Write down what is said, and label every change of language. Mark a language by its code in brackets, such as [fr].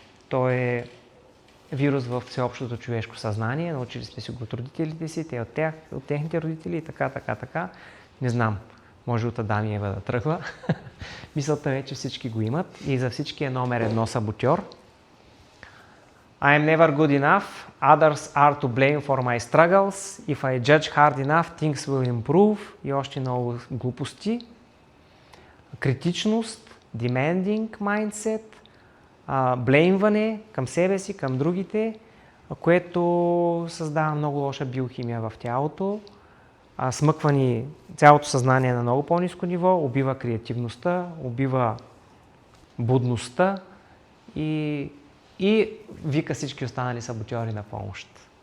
[bg] Той е вирус в всеобщото човешко съзнание. Научили сме си го от родителите си, те от техните родители и така. Не знам, може от Адам и Ева да тръгва. Мисълта е, че всички го имат и за всички е номер 1 саботьор. [en] I am never good enough. Others are to blame for my struggles. If I judge hard enough, things will improve. [bg] И още много глупости. Критичност, [en] demanding mindset, [bg] блеймване към себе си, към другите, което създава много лоша биохимия в тялото, смъква ни цялото съзнание на много по-ниско ниво, убива креативността, убива будността и вика всички останали саботьори на помощ.